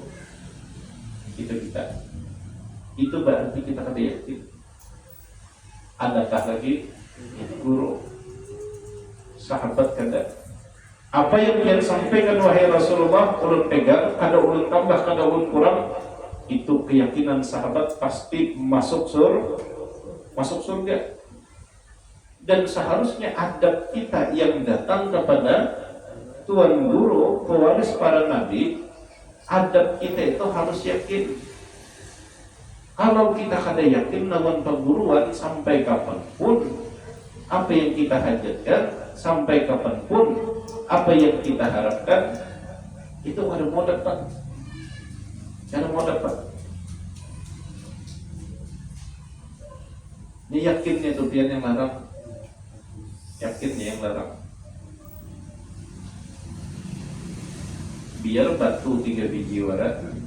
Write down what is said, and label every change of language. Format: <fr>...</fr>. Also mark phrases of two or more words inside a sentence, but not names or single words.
<id>Kita itu berarti kita kada yakin. Adakah lagi guru?</id> <bjn>Sahabat kada.</bjn> <id>Apa yang dia sampaikan wahai Rasulullah,</id> <bjn>ulun pegang, kada ulun tambah, kada ulun kurang.</bjn> <id>Itu keyakinan sahabat pasti masuk surga. Dan seharusnya adab kita yang datang kepada Tuan Guru, pewaris para nabi, adab kita itu harus yakin. Kalau kita kada yakin lawan perguruan sampai kapanpun, apa yang kita hajatkan sampai kapanpun, apa yang kita harapkan, itu kada mau dapat.</id> <bjn>Ini yakinnya itu pian yang larang. Biar batu 3 biji warat.</bjn>